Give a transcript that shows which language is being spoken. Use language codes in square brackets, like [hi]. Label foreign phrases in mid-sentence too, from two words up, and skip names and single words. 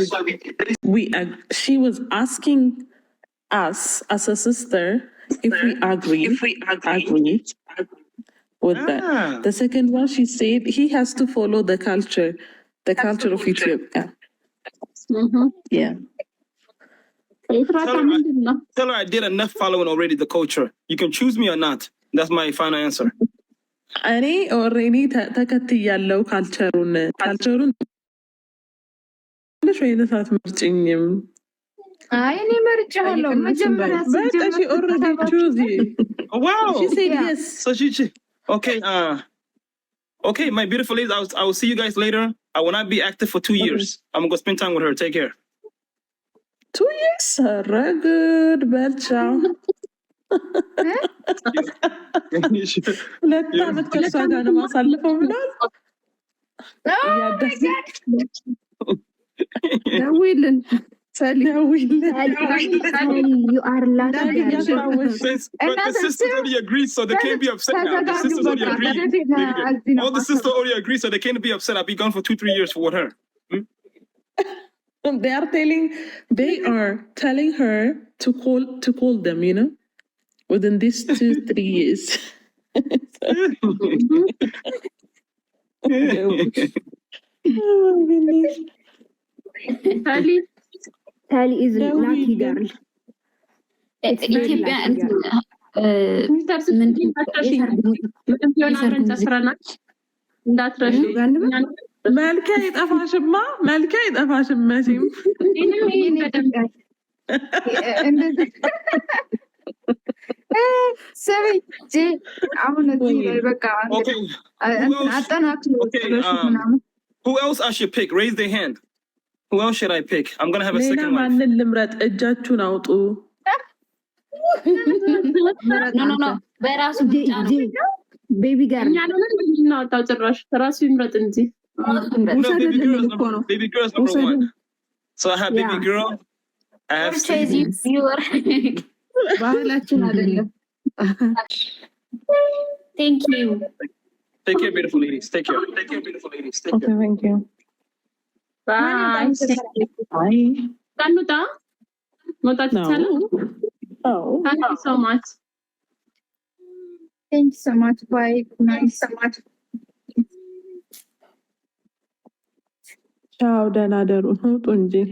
[en] She was asking us as a sister if we agree with that. The second one, she said he has to follow the culture of Ethiopia. Yeah. Tell her I did enough following already the culture. You can choose me or not. That's my final answer. [am] እኔ ኦልሬዲ ተከትያለሁ ካልቸሩን ወይነት አትመርጭኝም? አይ እኔ መርጫለሁ መጀመሪያ [en] በቃ she already choose you. Wow. She said yes. So she okay, okay, my beautiful ladies, I will see you guys later. I will not be active for 2 years. I'm gonna go spend time with her. Take care. 2 years? Good, Belcha. [am] ሁለት ዓመት ከእሷ ጋር ነው ማሳልፈው ብሏል። [en] ደውይልን you are lucky. But the sisters already agreed, so they can't be upset now. The sisters already agreed. All the sisters already agreed, so they can't be upset. I'll be gone for 2-3 years for her. They are telling her to call them, you know, within these 2-3 years. Oh my goodness. Tali is lucky girl. [am] ኢትዮጵያ መልኬ አይጠፋሽማ፣ መልኬ አይጠፋሽም መቼም። ሰብጄ አሁን እዚህ ላይ በቃ አጠናክሮ ምናምን. [en] Who else I should pick? Raise their hand. Who else should I pick? I'm gonna have a second wife. [am] ማንን ልምረጥ? እጃችሁን አውጡ። ኖ በራሱ ቤቢ ጋር እናውጣው። ጭራሽ ራሱ ይምረጥ እንጂ [en] baby girl is number 1. So I have baby girl. I have [am] ባህላችን አይደለም. [en] Thank you. Take care, beautiful ladies. Take care. Take care, beautiful ladies. Take care. Okay, thank you. Bye. Bye. Kanuta? No. Oh. Thank you so much. Thank you so much. Bye. Nice so much. Ciao, [am] ደህና ደሩ። ውጡ እንጂ